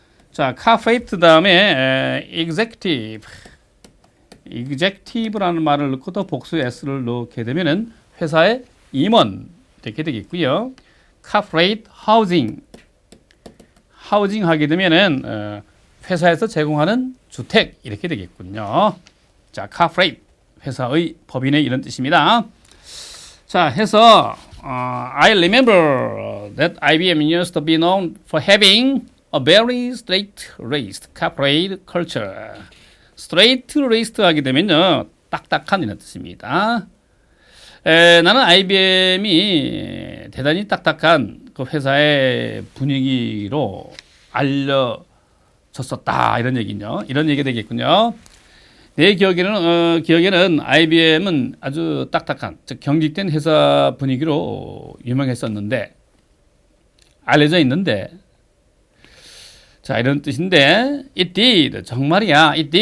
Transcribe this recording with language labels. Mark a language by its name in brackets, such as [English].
[Korean] 자, corporate 다음에 executive라는 말을 넣고 또 복수의 S를 넣게 되면은 회사의 임원 이렇게 되겠고요. corporate housing 하게 되면은 회사에서 제공하는 주택 이렇게 되겠군요. 자, corporate 회사의 법인의 이런 뜻입니다. 자, 해서 [English] I remember that IBM used to be known for having a very straight-laced corporate culture. [Korean] straight-laced 하게 되면요, 딱딱한 이런 뜻입니다. 나는 IBM이 대단히 딱딱한 그 회사의 분위기로 알려졌었다 이런 얘기죠. 이런 얘기가 되겠군요. 내 기억에는 IBM은 아주 딱딱한, 즉 경직된 회사 분위기로 유명했었는데, 알려져 있는데, 자, 이런 뜻인데, [English] it did, [Korean] 정말이야.